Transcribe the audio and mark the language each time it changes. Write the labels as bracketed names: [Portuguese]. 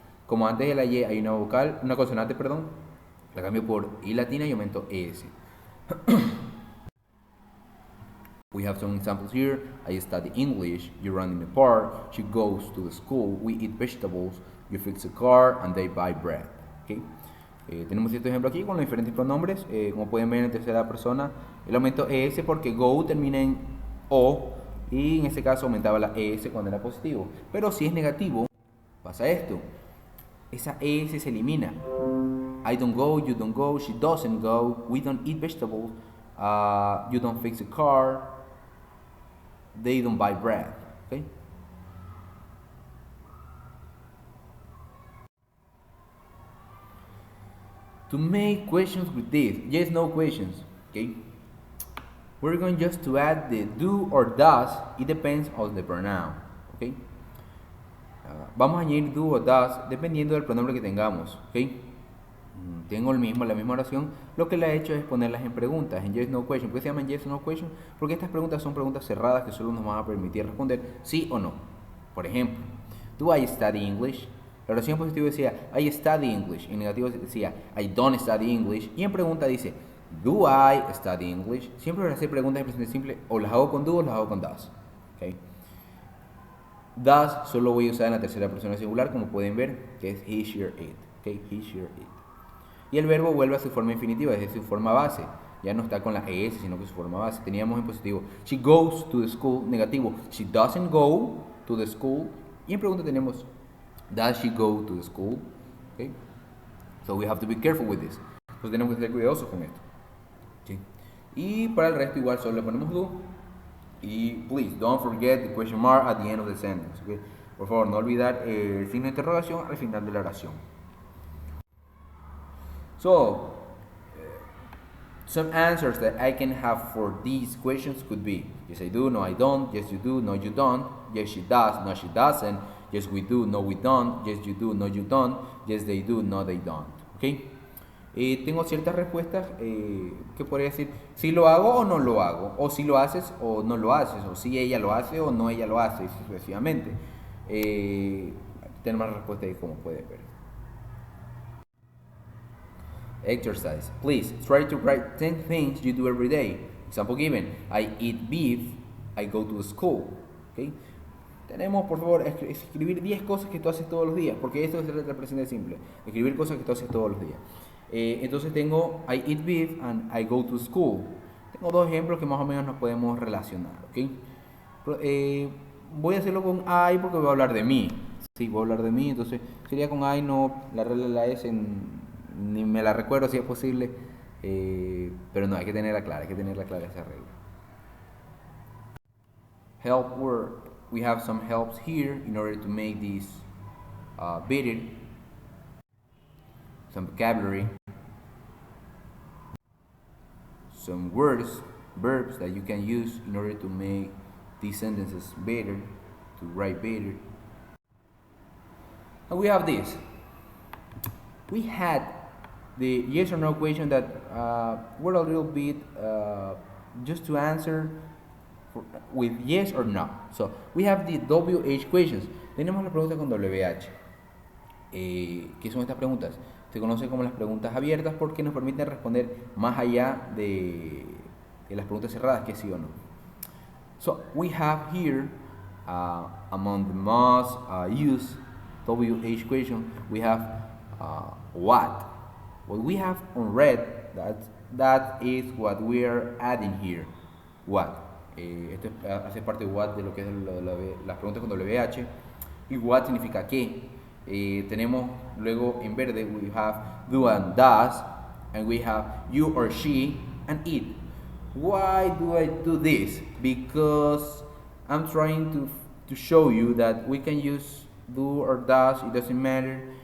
[Spanish] Como antes de la Y hay una vocal, una consonante, perdón, la cambio por I latina y aumento ES. [English] We have some examples here. I study English. You run in the park. She goes to the school. We eat vegetables. You fix a car, and they buy bread. Okay. [Spanish] Tenemos este ejemplo aquí con los diferentes pronombres. Como pueden ver en tercera persona, el aumento es porque go termina en o, y en este caso aumentaba la es cuando era positivo. Pero si es negativo, pasa esto. Esa es se elimina. [English] I don't go, you don't go, she doesn't go, we don't eat vegetables, you don't fix a car, they don't buy bread. Okay? To make questions with this, yes, no questions. Okay? We're going just to add the do or does. It depends on the pronoun. Okay? [Spanish] Vamos a añadir do o does dependiendo del pronombre que tengamos. Okay? Tengo la misma oración. Lo que le he hecho es ponerlas en preguntas, en yes, no question. ¿Por qué se llaman yes, no question? Porque estas preguntas son preguntas cerradas que solo nos van a permitir responder sí o no. Por ejemplo, [English] do I study English? [Spanish] La oración positiva decía [English] I study English. [Spanish] En negativo decía [English] I don't study English. [Spanish] Y en pregunta dice [English] do I study English? [Spanish] Siempre voy a hacer preguntas en presente simple, o las hago con do o las hago con does. Okay. Does solo voy a usar en la tercera persona singular, como pueden ver, que es he, she, or it. Okay. He, she, or it. Y el verbo vuelve a su forma infinitiva, es decir, su forma base. Ya no está con la es, sino que su forma base. Teníamos en positivo [English] she goes to the school, [Spanish] negativo [English] she doesn't go to the school. [Spanish] Y en pregunta tenemos [English] does she go to the school? Okay. So we have to be careful with this. [Spanish] Entonces tenemos que ser cuidadosos con esto. ¿Sí? Y para el resto igual solo le ponemos do. [English] Y please don't forget the question mark at the end of the sentence. Okay? [Spanish] Por favor, no olvidar el signo de interrogación al final de la oración. [English] So, some answers that I can have for these questions could be yes I do, no I don't, yes you do, no you don't, yes she does, no she doesn't, yes we do, no we don't, yes you do, no you don't, yes they do, no they don't. ¿Okay? [Spanish] Tengo ciertas respuestas que podría decir si lo hago o no lo hago, o si lo haces o no lo haces, o si ella lo hace o no ella lo hace, y sucesivamente. Tenemos más respuestas ahí como pueden ver. [English] Exercise. Please try to write 10 things you do every day. Example given. I eat beef. I go to school. Okay. [Spanish] Tenemos, por favor, escribir 10 cosas que tú haces todos los días, porque esto es el presente simple. Escribir cosas que tú haces todos los días. Entonces tengo [English] I eat beef and I go to school. [Spanish] Tengo dos ejemplos que más o menos nos podemos relacionar. ¿Okay? Voy a hacerlo con I porque voy a hablar de mí. Sí, voy a hablar de mí, entonces sería con I, no la regla de la S, ni me la recuerdo si es posible, pero no, hay que tenerla clara, esa regla. [English] Help word. We have some helps here in order to make this better. Some vocabulary. Some words, verbs that you can use in order to make these sentences better, to write better. And we have this. We had the yes or no question that were a little bit just to answer with yes or no. So we have the WH questions. [Spanish] Tenemos las preguntas con WH. ¿Qué son estas preguntas? Se conocen como las preguntas abiertas porque nos permiten responder más allá de las preguntas cerradas, que sí o no. [English] So we have here among the most used WH question, we have what. What we have on red, that is what we are adding here. What. [Spanish] Esto hace parte de what, de lo que es las preguntas con WH. Y what significa qué. Tenemos luego en verde, [English] we have do and does, and we have you or she and it. Why do I do this? Because I'm trying to show you that we can use do or does, it doesn't matter.